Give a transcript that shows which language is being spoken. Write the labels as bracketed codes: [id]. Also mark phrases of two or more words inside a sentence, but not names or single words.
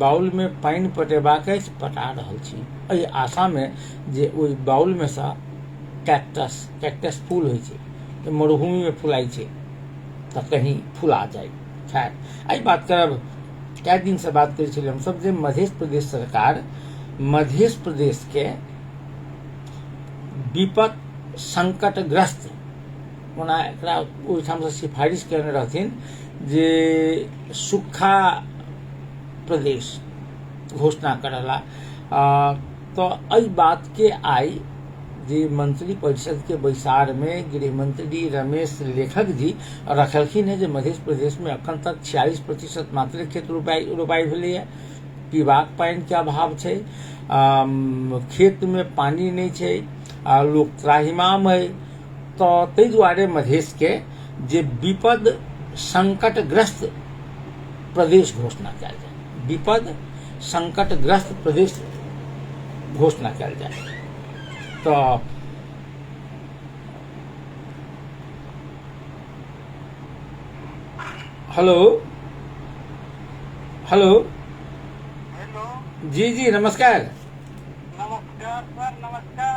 [mai] बाउल में पानि पटेबाक अछि, पटा रहल छी, एहि आशा में जे ओहि बाउल में से कैक्टस फूल होइ छै, मरुभूमि में फुलाइ छै, तो कहीं फुला जाए। खैर, आई बात करब, कई दिन से बात करै छलियै हम सब जे मध्य प्रदेश सरकार मध्य प्रदेश के विपद संकटग्रस्त, ओना एकरा ओहिठाम से सिफारिश करने रहथिन जे सूखा प्रदेश घोषणा करला। तो एहि बात के आई जे मंत्री परिषद के बैसार में गृह मंत्री रमेश लेखक जी रखलखिन है जे मध्य प्रदेश में अखन तक 46% मात्र खेत रोपाई भेलै है, पीबाक पानि के अभाव छै, खेत में पानी नहीं छै, लोग त्राहिमाम है। तो ताहि दुआरे मधेश के जे विपद संकटग्रस्त प्रदेश घोषणा कयल जाय, विपद संकटग्रस्त प्रदेश घोषणा कयल जाय। तो हेलो हेलो जी जी नमस्कार। नमस्कार सर, नमस्कार